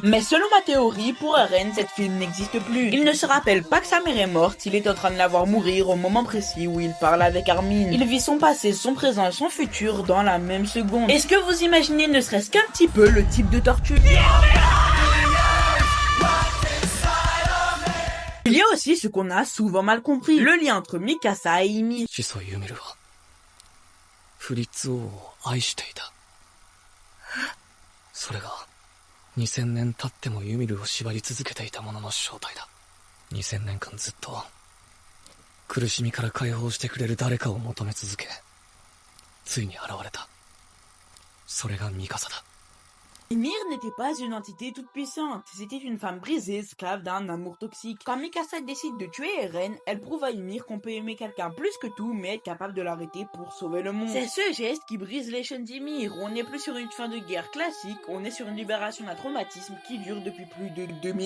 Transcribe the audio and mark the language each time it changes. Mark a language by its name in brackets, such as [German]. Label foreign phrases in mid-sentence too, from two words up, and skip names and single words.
[French] Mais selon ma théorie, pour Eren, cette film n'existe plus. Il ne se rappelle pas que sa mère est morte, il est en train de la voir mourir au moment précis où il parle avec Armin. Il vit son passé, son présent et son futur dans la même seconde. Est-ce que vous imaginez ne serait-ce qu'un petit peu le type de torture? Il y a aussi ce qu'on a souvent mal compris, le lien entre Mikasa et Ymir. [Japanese] 始祖ユミルはフリッツ王を愛していた。それが2000年経ってもユミルを縛り続けていたものの正体だ。2000年間ずっと苦しみから解放してくれる誰かを求め続け、ついに現れた。それがミカサだ。 [French] Ymir n'était pas une entité toute puissante, c'était une femme brisée, esclave d'un amour toxique. Quand Mikasa décide de tuer Eren, elle prouve à Ymir qu'on peut aimer quelqu'un plus que tout, mais être capable de l'arrêter pour sauver le monde. C'est ce geste qui brise les chaînes d'Ymir. On n'est plus sur une fin de guerre classique, on est sur une libération d'un traumatisme qui dure depuis plus de 2000 ans.